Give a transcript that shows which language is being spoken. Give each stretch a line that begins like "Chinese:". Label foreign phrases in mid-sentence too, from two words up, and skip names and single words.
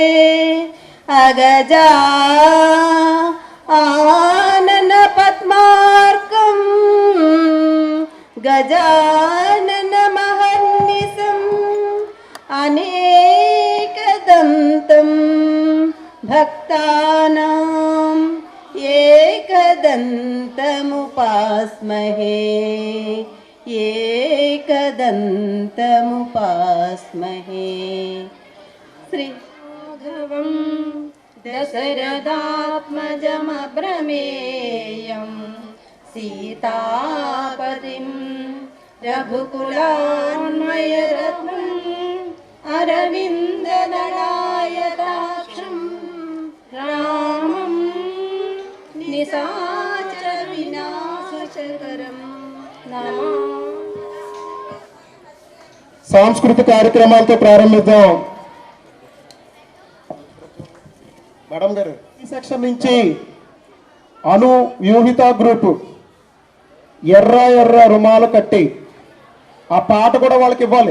Sanskrit: అగజా ఆనన పద్మార్కం గజానన మహర్నిశం అనేకదంతం భక్తానాం एकदन्तमुपास्महे एकदन्तमुपास्महे श्रीराघवं दशरथात्मजमप्रमेयं सीतापतिं रघुकुलान्वयरत्नम् अरविन्ददलायताक्षं रामं నిశాచర వినాశకరం నమః.
Telugu: సాంస్కృతిక కార్యక్రమాలతో ప్రారంభిద్దాం. మేడం గారు ఈ సెక్షన్ నుంచి అను వ్యూహిత గ్రూప్ ఎర్ర ఎర్ర రుమాలు కట్టి ఆ పాట కూడా వాళ్ళకి ఇవ్వాలి.